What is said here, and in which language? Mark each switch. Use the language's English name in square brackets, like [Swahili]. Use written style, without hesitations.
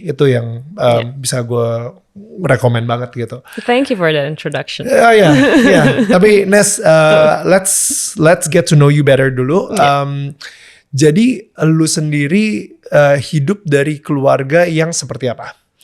[Indonesian] Itu yang bisa gue rekomend banget gitu. [English] Thank you for that introduction. Yeah. [Indonesian] Tapi Nes, [English] let's get to know you better [Indonesian] dulu. Jadi lu sendiri hidup dari keluarga yang seperti apa?